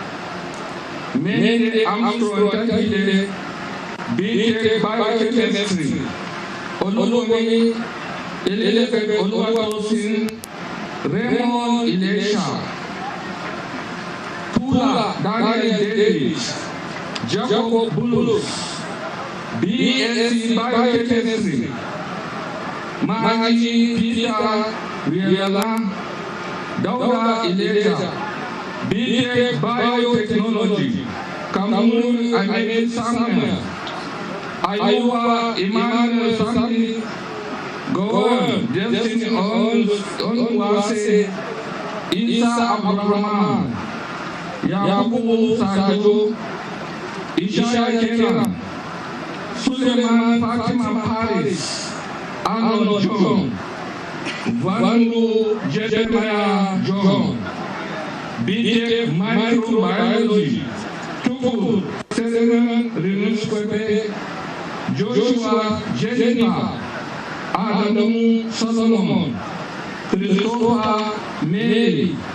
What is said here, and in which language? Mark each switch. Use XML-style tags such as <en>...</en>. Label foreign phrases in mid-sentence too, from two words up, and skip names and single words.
<en>Mende Armstrong Tagile, BTech Biochemistry, Olumini, Elizabeth Oluwatosin, Raymond Ilesha, Pula Daniel Davis, Jacob Bulus, BSc Biochemistry, Mahaji Peter Riela, Dauda Ileja, BTech Biotechnology, Kamun Ahmed Samuel, Ayuwa Emmanuel Sami, Gowon Destiny Onwase, Isa Abdurrahman, Yakubu Sajo, Isha Kenan, Suleiman Fatima Paris, Arnold John, Vandu Jeremiah John, BTech Microbiology, Tukur Sereman Renus Kwepe, Joshua Jennifer, Adamu Solomon, Christopher Mary,</en>